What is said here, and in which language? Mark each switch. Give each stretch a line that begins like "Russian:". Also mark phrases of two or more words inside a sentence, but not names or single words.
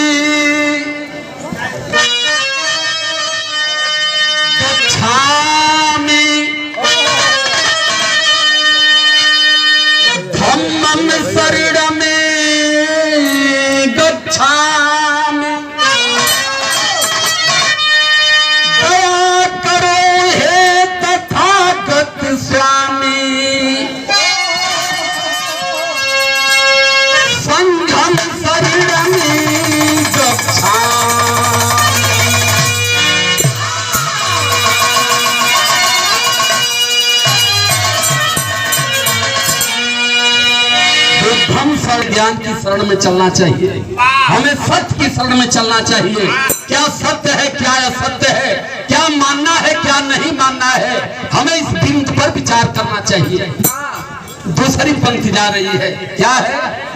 Pali: गच्छामि धम्मं शरणमि गच्छामि।
Hindi: दया करो हे तथागत स्वामी,
Pali: संघं शरणमि गच्छामि। बुद्धं शरण
Hindi: ज्ञान की शरण में चलना चाहिए, हमें सत्य की शरण में चलना चाहिए। क्या सत्य है, क्या असत्य है, क्या मानना है, क्या नहीं मानना है, हमें इस बिंदु पर विचार करना चाहिए। दूसरी पंक्ति जा रही है, क्या है।